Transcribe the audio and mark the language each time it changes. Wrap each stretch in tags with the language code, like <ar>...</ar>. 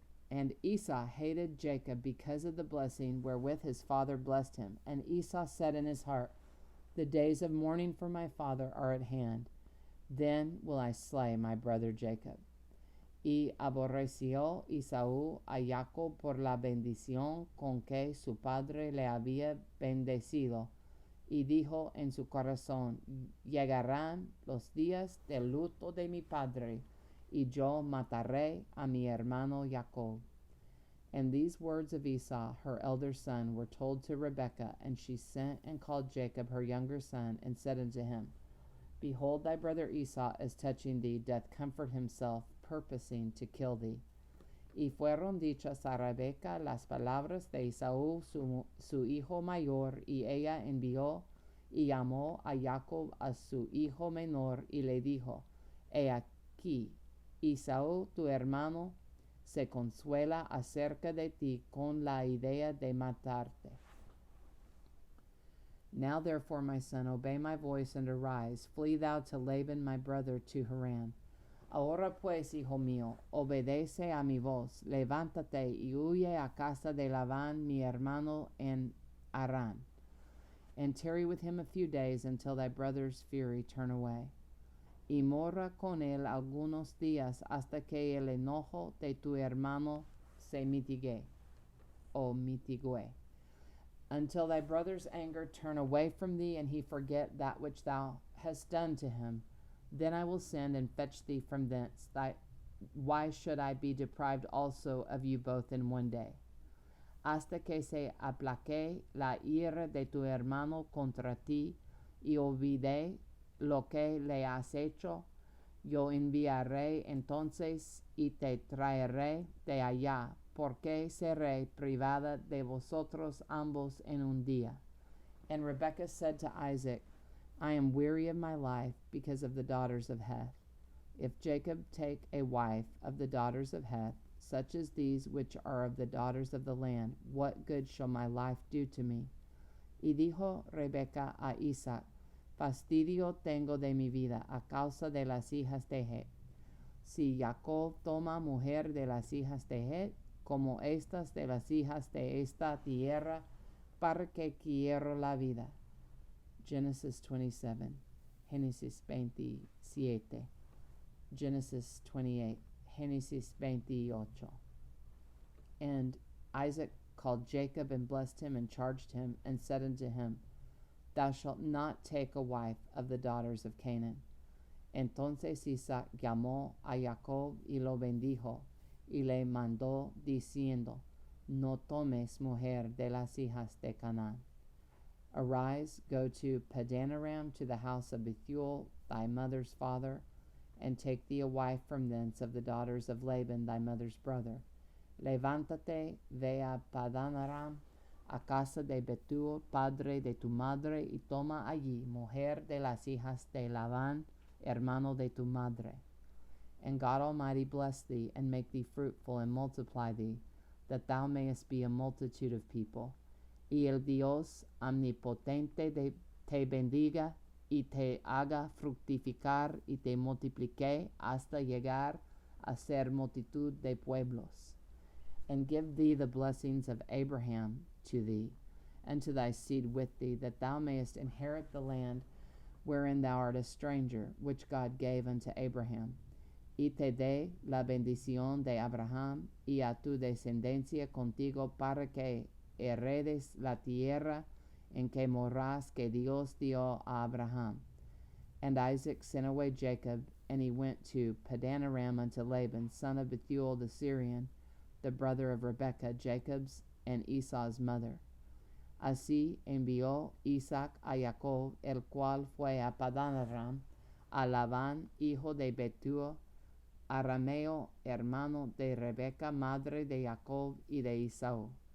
<en>And Esau hated Jacob because of the blessing wherewith his father blessed him. And Esau said in his heart, the days of mourning for my father are at hand. Then will I slay my brother Jacob.</en> <es>Y aborreció Esaú a Jacob por la bendición con que su padre le había bendecido. Y dijo en su corazón, llegarán los días del luto de mi padre, y yo mataré a mi hermano Jacob.</es> <en>And these words of Esau, her elder son, were told to Rebekah, and she sent and called Jacob her younger son, and said unto him, behold, thy brother Esau, as touching thee, doth comfort himself, purposing to kill thee.</en> <es>Y fueron dichas a Rebeca las palabras de Esaú, su hijo mayor, y ella envió y llamó a Jacob a su hijo menor, y le dijo, he aquí, Esaú tu hermano se consuela acerca de ti con la idea de matarte.</es> <en>Now therefore, my son, obey my voice and arise, flee thou to Laban my brother to Haran.</en> <es>Ahora pues, hijo mío, obedece a mi voz, levántate y huye a casa de Labán mi hermano en Harán,</es> <en>and tarry with him a few days until thy brother's fury turn away.</en> <es>Y mora con él algunos días hasta que el enojo de tu hermano se mitigue, o mitigue,</es> <en>until thy brother's anger turn away from thee, and he forget that which thou hast done to him. Then I will send and fetch thee from thence. Why should I be deprived also of you both in one day?</en> <es>Hasta que se aplaque la ira de tu hermano contra ti, y olvide lo que le has hecho, yo enviaré entonces y te traeré de allá, porque seré privada de vosotros ambos en un día.</es> <en>And Rebekah said to Isaac, I am weary of my life because of the daughters of Heth. If Jacob take a wife of the daughters of Heth, such as these which are of the daughters of the land, what good shall my life do to me?</en> <es>Y dijo Rebeca a Isaac, fastidio tengo de mi vida a causa de las hijas de Het. Si Jacob toma mujer de las hijas de Het, como estas de las hijas de esta tierra, para que quiero la vida.</es> <en>Genesis 27, Génesis 27, Genesis 28, Génesis 28. And Isaac called Jacob and blessed him and charged him and said unto him, Thou shalt not take a wife of the daughters of Canaan.</en> <es>Entonces Isaac llamó a Jacob y lo bendijo y le mandó diciendo, No tomes mujer de las hijas de Canaán.</es> <en>Arise, go to Padanaram to the house of Bethuel, thy mother's father, and take thee a wife from thence of the daughters of Laban, thy mother's brother.</en> <es>Levántate, ve a Padanaram, a casa de Bethuel, padre de tu madre, y toma allí mujer de las hijas de Labán, hermano de tu madre.</es> <en>And God Almighty bless thee, and make thee fruitful, and multiply thee, that thou mayest be a multitude of people.</en> <es>Y el Dios omnipotente te bendiga, y te haga fructificar, y te multiplique hasta llegar a ser multitud de pueblos.</es> <en>And give thee the blessings of Abraham to thee, and to thy seed with thee, that thou mayest inherit the land wherein thou art a stranger, which God gave unto Abraham.</en> <es>Y te dé la bendición de Abraham y a tu descendencia contigo, para que heredes la tierra en que moras, que Dios dio a Abraham.</es> <en>And Isaac sent away Jacob, and he went to Padanaram unto Laban, son of Bethuel the Syrian, the brother of Rebekah, Jacob's and Esau's mother.</en> <es>Así envió Isaac a Jacob, el cual fue a Padanaram, a Labán, hijo de Bethuel, arameo, hermano de Rebekah, madre de Jacob y de Esau.</es>